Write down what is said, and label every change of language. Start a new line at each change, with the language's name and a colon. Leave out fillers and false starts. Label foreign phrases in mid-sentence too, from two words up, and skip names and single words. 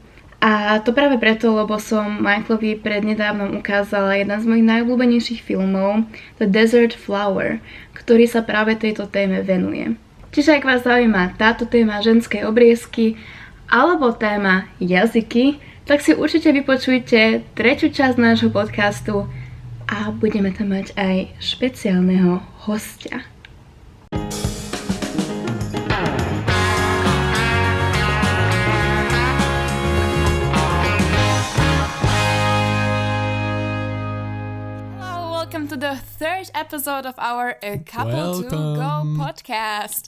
Slovak: A to práve preto, lebo som Michaelovi prednedávnom ukázala jeden z mojich najobľúbenejších filmov,
English: The Desert Flower,
Slovak: ktorý sa práve tejto téme venuje. Čiže ak vás zaujíma táto téma ženskej obriezky alebo téma jazyky, tak si určite vypočujte tretiu časť nášho podcastu a budeme tam mať aj špeciálneho hostia.
English: Welcome to the third episode of our A Couple to Go podcast.